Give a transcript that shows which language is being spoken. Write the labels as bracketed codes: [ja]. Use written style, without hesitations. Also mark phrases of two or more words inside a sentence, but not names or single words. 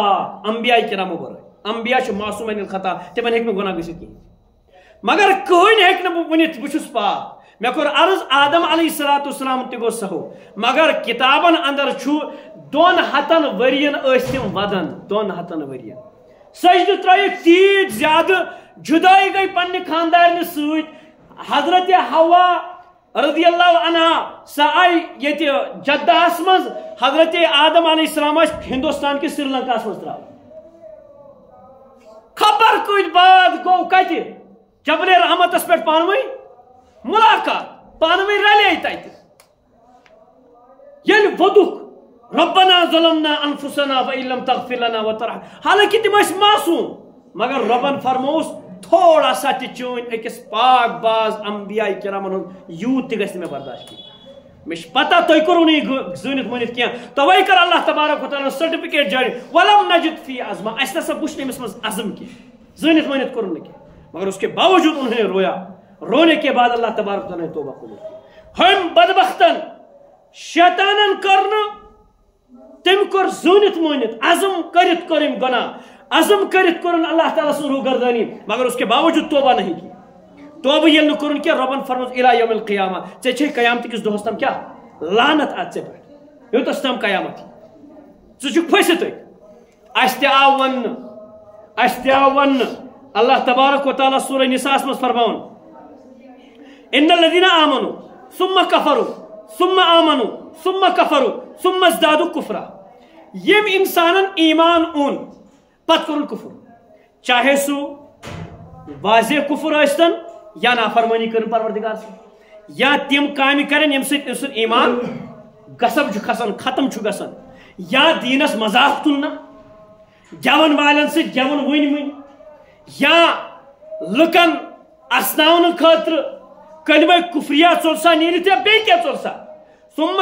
[ks] پاک انبیاء کرامو ورٲے انبیاء چھِ [ar] معصوم عن الخطا [ks] تمن ہیٚکہِ نہٕ گۄناہ گٔژھِتھ کِہیٖنۍ مگر کٕہٕنۍ ہیٚکہِ نہٕ بہٕ ؤنِتھ بہٕ چھُس پاک مے کوٚر عرض آدم [ar] علیہ الصلوۃ والسلام [ks] تہِ گوٚو سہو مگر کتابن اندر چھُ 200 ؤرین ٲسۍ تِم ودان 200 ؤرین سجدٕ ترٲیِکھ تیٖتۍ زیادٕ جُدٲیی گٔے پننہِ خاندارنہِ سۭتۍ حضرت حوا [ar] رضی اللہ عنہا [ks] سۄ آیہِ ییٚتہِ جدہس منٛز حضرت آدم [ar] علیہ السلام [ks] ٲسۍ ہندوستان کِس سری لنکاہس منٛز ترٛاوان خبر کۭتۍ بعد گوٚو کتہِ جبل رحمتس پٮ۪ٹھ پانوٕنۍ ملاقات پانوٕنۍ رلے تتہِ ییٚلہِ ووٚدُکھ [ar] ربنا ظلمنا انفسنا وان لم تغفر لنا وترحمنا [ks] حالانکہِ تِم ٲسۍ معصوم مگر رۄبن فرمووُس [ur] تھوڑا سا [ks] تہِ چٲنۍ أکِس پاک باز انبیاء کرامن ہُنٛد یوٗت تہِ گژھِ نہٕ مےٚ برداشت کینٛہہ مےٚ چھِ پتہ تُہۍ کوٚروٕ نہٕ یہِ زٲنِتھ مٲنِتھ کینٛہہ توے کٔر [ar] اللہ تبارک وتعالیٰ [ks] سرٹِفکیٹ جٲری [ar] ولم نجد فی عزما [ks] اَسہِ نسا وٕچھ نہٕ أمِس منٛز عزم کینٛہہ زٲنِتھ مٲنِتھ کوٚرُن نہٕ کینٛہہ [ur] مگر اس کے باوجود انہوں نے رویا رونے کے بعد اللہ تبارک وتعالیٰ نے توبہ قبول کی [ks] ہم بدبختن شیطانن کرن تم کر زونت مونت عزم کرت کرم گناہ عزم کرت کرن اللہ تعالیٰ سن روگردانی [ur] مگر اس کے باوجود توبہ نہیں کی [ks] توبہ یل کرن کیا ربن فرموز [ar] الی یوم القیامہ [ks] ژے چھے قیامت کس دۄہس تام کیا لعنت ات ژے پٮ۪ٹھ یوتس تام قیامت ژٕ چھُکھ پھٔسِتھ اَسہِ تہِ آو وننہٕ [ar] اللہ تبارک و تعالیٰ [ur] سورہ نساء میں [ks] فرماؤن [ar] ان الذين آمنوا ثم كفروا ثم آمنوا ثم كفروا ثم ازدادوا كفرا [ks] یم انسانن ایمان اون پت کرن کفر چاہے سو واضح کفر ٲسۍتن یا نافرمانی کرن پروردگار سے یا تم کامہِ کرن یم سۭتۍ ایمان غصب چھُ کھسان ختم چھُ گژھان یا دینس مذاق تُلنا گٮ۪ون والٮ۪ن سۭتۍ گٮ۪وُن ؤنۍ یا لُکن اسناونہٕ خٲطرٕ کلمہ کفریہ ژوٚلسا نیٖرِتھ یا بیٚیہِ کینٛہہ ژوٚلسا ثم